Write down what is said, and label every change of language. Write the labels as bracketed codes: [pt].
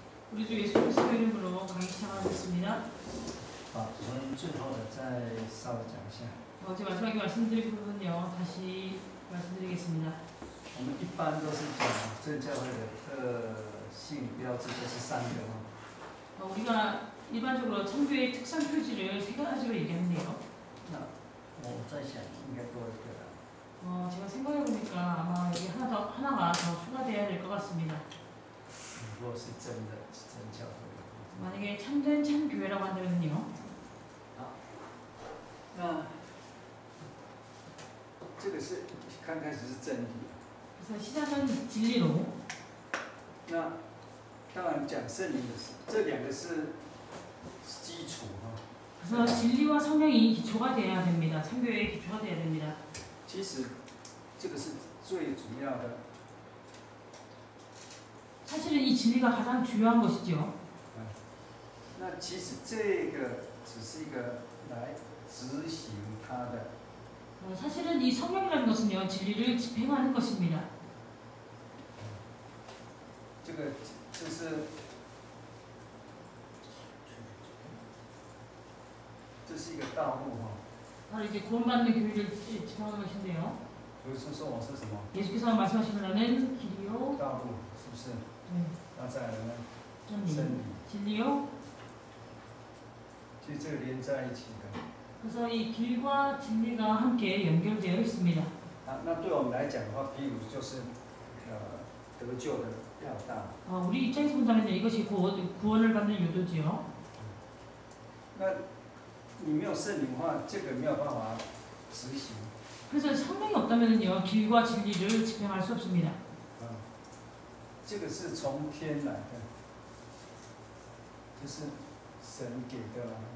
[ko] 우리 주 예수 그리스도 이름으로 강의 시작하겠습니다. [zh] 我们最后的再稍微讲一下。 [ko] 제 마지막에 말씀드릴 부분은요, 다시 말씀드리겠습니다. [zh] 我们一般都是讲正教会的特性标志就是3个。 [ko] 우리가 일반적으로 참교의 특성 표지를 3가지로 얘기하는데요. [zh] 那我在想应该多一个啦。 [ko] 제가 생각해보니까 아마 여기 하나가 더 추가되어야 될 것 같습니다. [zh] 如果是真的真教会。 [ko] 만약에 참된 참교회라고 한다면요. [zh] 那这个是刚开始是真理。 [ko] 그래서 시작은 진리로. [zh] 那当然讲圣灵的事，这2个是基础哈。 [ko] 그래서 진리와 성령이 기초가 되어야 됩니다. 참교회의 기초가 되어야 됩니다. [zh] 其实这个是最主要的。 [ko] 사실은 이 진리가 가장 중요한 것이죠. [zh] 那其实这个只是一个来执行它的。 [ko] 사실은 이 성령이라는 것은요, 진리를 집행하는 것입니다. [zh] 这个这是一个道路哈。 [ko] 바로 이제 구원받는 교회를 집행하는 것인데요. [zh] 不是说我是什么？ [ko] 예수께서 말씀하시는 나는 길이요. [zh] 道路是不是？ [ko] 네. [zh] 那再来呢？真理. 真理。 [ko] 진리요. [zh] 其实这个连在一起的。 [ko] 그래서 이 길과 진리가 함께 연결되어 있습니다. [zh] 那对我们来讲的话，譬如就是得救的要道。 [ko] 우리 입장에서 본다면 이것이 구원을 받는 요도지요. [zh] 那你没有圣灵的话，这个没有办法执行。 [ko] 그래서 성령이 없다면요, 길과 진리를 집행할 수 없습니다. [zh] 这个是从天来的，这是神给的啦。